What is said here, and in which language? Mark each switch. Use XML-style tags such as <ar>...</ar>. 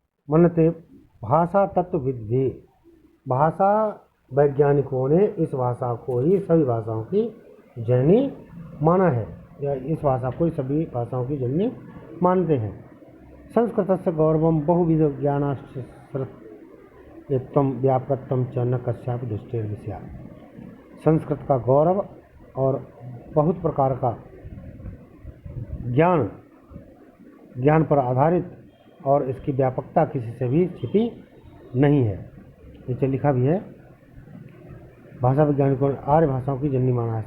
<sa>मन्यते भाषा तत्वविद्भिः,</sa> <hi>भाषा वैज्ञानिकों ने इस भाषा को ही सभी भाषाओं की जननी माना है, या इस भाषा को ही सभी भाषाओं की जननी मानते हैं।</hi> <sa>संस्कृतस्य गौरवं बहुविध ज्ञानाश्रयत्वं व्यापकत्वं च न कस्यापि दृष्टेर् स्यात्।</sa> <hi>संस्कृत का गौरव और बहुत प्रकार का ज्ञान पर आधारित और इसकी व्यापकता किसी से भी छिपी नहीं है। नीचे लिखा भी है, भाषा वैज्ञानिकों ने आर्य भाषाओं की जननी माना है।</hi>